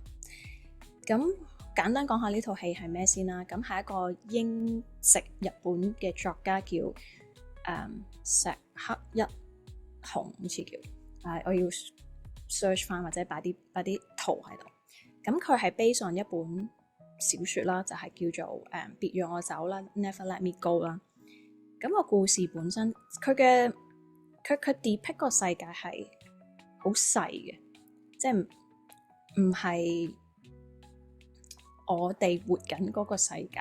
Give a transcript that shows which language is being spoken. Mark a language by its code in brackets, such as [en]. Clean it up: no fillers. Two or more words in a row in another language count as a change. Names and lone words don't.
[yue] 咁簡單講下呢套戲係咩先啦。咁係一個英籍日本嘅作家叫石黑一雄，好似叫，我要 search 翻或者擺啲圖喺度。咁佢係 [en] based on [yue] 一本小説啦，就係叫做別讓我走啦 Never Let Me Go 啦。咁個故事本身佢 depict 個世界係好細嘅，即係唔係我哋活緊嗰個世界。